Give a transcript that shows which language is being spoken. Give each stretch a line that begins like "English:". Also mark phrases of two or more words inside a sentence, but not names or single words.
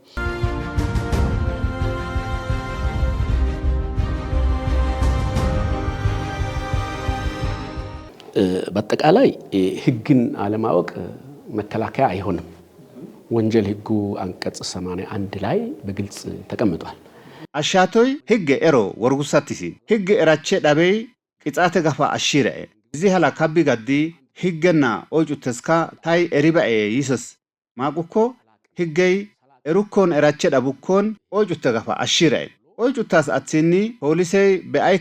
Amharic: በአጠቃላይ ህግን አለማወቅ መከላከያ አይሆንም። ወንጀል ህጉ አንቀጽ 81 ላይ በግልጽ ተቀምጧል።
Wolaytta: አሻቶይ ህግ ኤሮ ወርጉሳቲሲ ህግ ኤራቼ ዳበይ ቅጻተ ጋፋ አሽረ እዚ hala ካቢ ጋዲ ህግና ኦጁ ተስካ ታይ ኤሪባኤ ይሰስ ማቁኮ ህገይ ኤሩኮን ኤራቼ ዳቡኮን ኦጁ ተጋፋ አሽረ ኦጁ ታስ አትሲኒ ፖሊሴ በአይከ